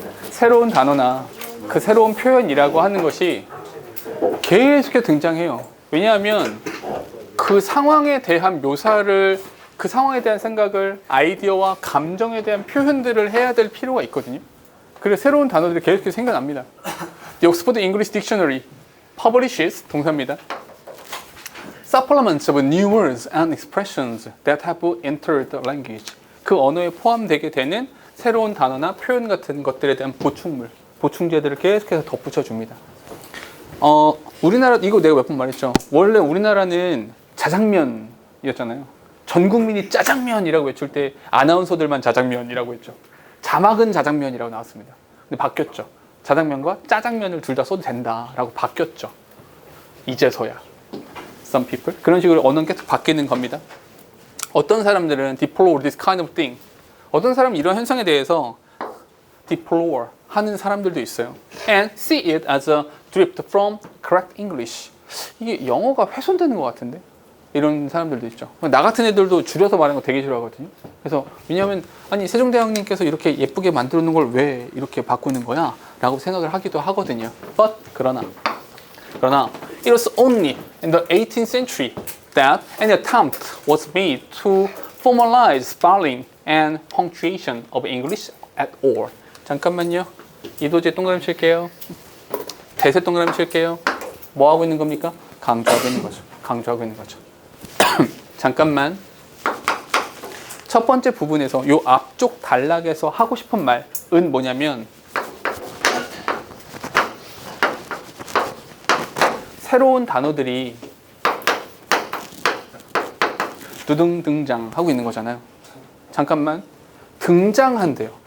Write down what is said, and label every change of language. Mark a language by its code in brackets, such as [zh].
[ko] 새로운 단어나 그 새로운 표현이라고 하는 것이 계속해서 등장해요. 왜냐하면 그 상황에 대한 묘사를, 그 상황에 대한 생각을, 아이디어와 감정에 대한 표현들을 해야 될 필요가 있거든요. 그래서 새로운 단어들이 계속해서 생겨납니다. [en] The Oxford English Dictionary publishes, [ko] 동사입니다. [en] Supplements of new words and expressions that have entered the language. [ko] 그 언어에 포함되게 되는 새로운 단어나 표현 같은 것들에 대한 보충제들을 계속해서 덧붙여 줍니다. 우리나라, 이거 내가 몇 번 말했죠. 원래 우리나라는 자장면이었잖아요. 전 국민이 짜장면이라고 외칠 때 아나운서들만 자장면이라고 했죠. 자막은 자장면이라고 나왔습니다. 근데 바뀌었죠. 자장면과 짜장면을 둘 다 써도 된다라고 바뀌었죠. 이제서야. [en] Some people. [ko] 그런 식으로 언어는 계속 바뀌는 겁니다. 어떤 사람들은 [en] deplore this kind of thing. [ko] 어떤 사람은 이런 현상에 대해서 deplore 하는 사람들도 있어요. [en] And see it as a drift from correct English. [ko] 이게 영어가 훼손되는 것 같은데? 이런 사람들도 있죠. 나 같은 애들도 줄여서 말하는 거 되게 싫어하거든요. 그래서 왜냐하면 아니 세종대왕님께서 이렇게 예쁘게 만들어 놓은 걸 왜 이렇게 바꾸는 거야? 라고 생각을 하기도 하거든요. [en] But [ko] 그러나 [en] it was only in the 18th century that an attempt was made to formalize spelling and punctuation of English at all. [ko] 잠깐만요. 이도제 동그라미 칠게요. 대세 동그라미 칠게요. 뭐 하고 있는 겁니까? 강조하고 있는 거죠. 강조하고 있는 거죠. 잠깐만. 첫 번째 부분에서 요 앞쪽 단락에서 하고 싶은 말은 뭐냐면 새로운 단어들이 두둥 등장하고 있는 거잖아요. 잠깐만. 등장한대요.